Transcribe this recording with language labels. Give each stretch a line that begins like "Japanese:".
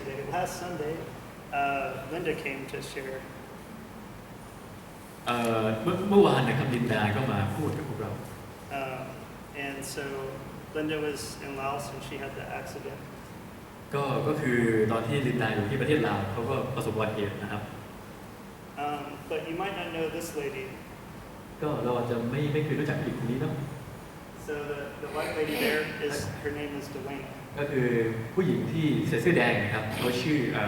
English: Last Sunday, Linda came to share.
Thai: เมื่อวานนะครับลินดาก็มาพูดกับพวกเรา
English: And so Linda was in Laos and she had the accident.
Thai: ก็คือตอนที่ลินดาอยู่ที่ประเทศลาวเขาก็ประสบอุบัติเหตุนะครับ
English: But you might not know this lady.
Thai: ก็เราอาจจะไม่เคยรู้จักผู้หญิงคนนี้เนาะ
English: So the white lady there is her name is Delana.
Thai: ก็คือผู้หญิงที่ใส่เสื้อแดงนะครับเขาชื่อ